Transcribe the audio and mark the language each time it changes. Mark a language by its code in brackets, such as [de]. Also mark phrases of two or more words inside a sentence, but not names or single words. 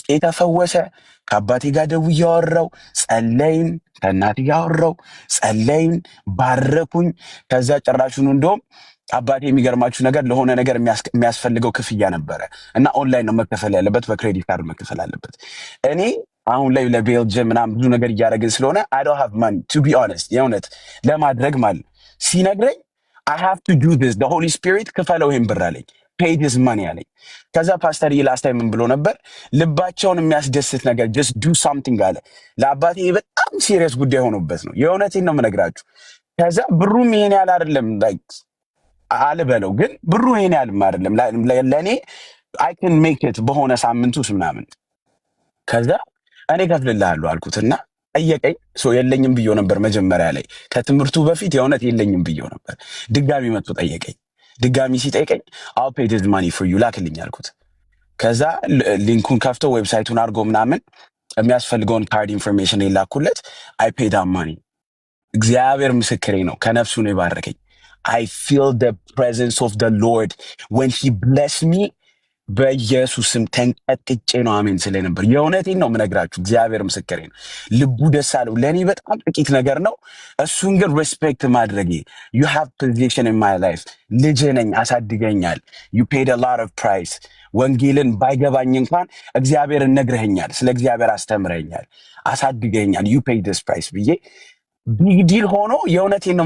[am] የተፈወሰ። ከአባቴ ጋር ደውዬ አወራሁ፣ ጸለይን። ከእናቴ ጋር አወራሁ፣ ጸለይን፣ ባረኩኝ። ከዛ ጭራሹኑ እንደውም አባቴ የሚገርማችሁ ነገር ለሆነ ነገር የሚያስፈልገው ክፍያ ነበረ እና ኦንላይን ነው መከፈል ያለበት፣ በክሬዲት ካርድ መከፈል አለበት። እኔ አሁን ላይ ለቤልጅየም ምናምን ብዙ ነገር እያደረግን ስለሆነ [en] I don't have money to be honest [am] የእውነት ለማድረግ ማለት ሲነግረኝ [en] I have to do this the Holy Spirit [am] ክፈለው ይሄን ብር አለኝ። [en] paid his money [am] አለኝ። ከዛ ፓስተር ላስት ታይም ምን ብሎ ነበር? ልባቸውን የሚያስደስት ነገር [en] just do something [am] አለ። ለአባቴ በጣም ሲሪየስ ጉዳይ ሆኖበት ነው። የእውነቴን ነው የምነግራችሁ። ከዛ ብሩም ይሄን ያህል አይደለም አልበለው ግን ብሩ ይሄን ያህልም አይደለም ለእኔ [en] I can make it [am] በሆነ ሳምንት ውስጥ ምናምን። ከዛ እኔ ከፍልልሃለሁ አልኩትና ጠየቀኝ። የለኝም ብዬው ነበር መጀመሪያ ላይ ከትምህርቱ በፊት የእውነት የለኝም ብዬው ነበር። ድጋሚ መጥቶ ጠየቀኝ። ድጋሚ ሲጠይቀኝ [en] I'll pay this money for you [am] ላክልኝ አልኩት። ከዛ ሊንኩን ከፍቶ ዌብሳይቱን አድርጎ ምናምን የሚያስፈልገውን ካርድ ኢንፎርሜሽን የላኩለት [en] I paid that money። [am] እግዚአብሔር ምስክሬ ነው፣ ከነፍሱ ነው የባረከኝ። [en] I feel the presence of the Lord when he blessed me [am] በኢየሱስም ተንቀጥቅጬ ነው አሜን ስለ ነበር። የእውነቴን ነው የምነግራችሁ፣ እግዚአብሔር ምስክሬ ነው። ልቡ ደስ አለው። ለእኔ በጣም ጥቂት ነገር ነው፣ እሱን ግን ሬስፔክት ማድረጌ። [en] You have position in my life። [am] ልጅ ነኝ፣ አሳድገኛል። [en] You paid a lot of price። [am] ወንጌልን ባይገባኝ እንኳን እግዚአብሔርን ነግረኸኛል፣ ስለ እግዚአብሔር አስተምረኛል፣ አሳድገኛል። [en] You paid this price [am] ብዬ [en] big deal [am] ሆኖ የእውነቴን ነው